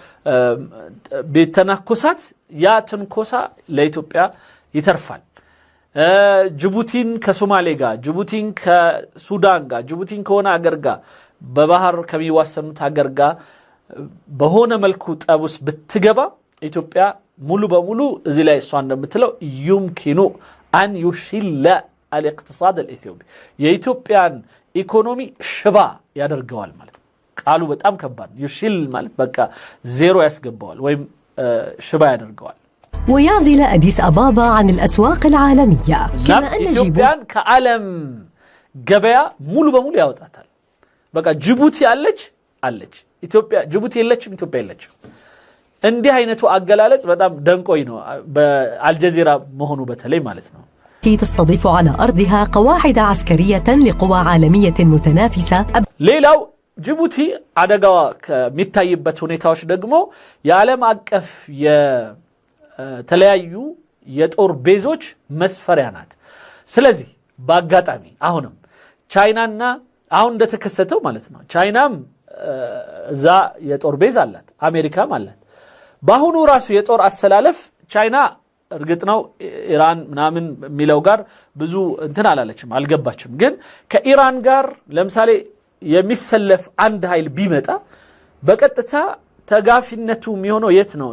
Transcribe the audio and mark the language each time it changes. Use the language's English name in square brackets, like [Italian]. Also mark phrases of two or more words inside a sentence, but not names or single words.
[Amharic] ቤተናኮሳት ያ ትንኮሳ ለኢትዮጵያ ይተርፋል። ጅቡቲን ከሶማሌ ጋር ጅቡቲን ከሱዳን ጋር ጅቡቲን ከሆነ ሀገር ጋር በባህር ከሚዋሰኑት ሀገር ጋር በሆነ መልኩ ጠቡስ ብትገባ ኢትዮጵያ ሙሉ በሙሉ እዚህ ላይ እሷ እንደምትለው [Arabic] يمكن ان يشل الاقتصاد الاثيوبي [Amharic] የኢትዮጵያን ኢኮኖሚ ሽባ ያደርገዋል ማለት ቃሉ በጣም ከባድ يشل ማለት በቃ ዜሮ ያስገባዋል ወይም ሽባ ያደርገዋል። [Arabic] ويعزل أديس أبابا عن الأسواق العالمية كما أن [Amharic] ኢትዮጵያን ከዓለም ገበያ ሙሉ በሙሉ ያወጣታል። በቃ ጅቡቲ አለች ኢትዮጵያ ጅቡቲ የለችም ኢትዮጵያ የለችም። እንዲህ አይነቱ አገላለጽ በጣም ደንቆይ ነው በአልጀዚራ መሆኑ በተለይ ማለት ነው። [Arabic] تستضيف على أرضها قواعد عسكرية لقوى عالمية متنافسة. [Amharic] ሌላው ጅቡቲ አደጋዋ ከሚታይበት ሁኔታዎች ደግሞ የዓለም አቀፍ የተለያዩ የጦር ቤዞች መስፈሪያ ናት። ስለዚህ በአጋጣሚ አሁንም ቻይናና አሁን እንደተከሰተው ማለት ነው ቻይናም እዛ የጦር ቤዝ አላት አሜሪካም አላት። በአሁኑ ራሱ የጦር አሰላለፍ ቻይና እርግጥ ነው ኢራን ምናምን ሚለው ጋር ብዙ እንትን አላለችም አልገባችም። ግን ከኢራን ጋር ለምሳሌ የሚሰለፍ አንድ ኃይል ቢመጣ በቀጥታ ተጋፊነቱ የሚሆነው የት ነው?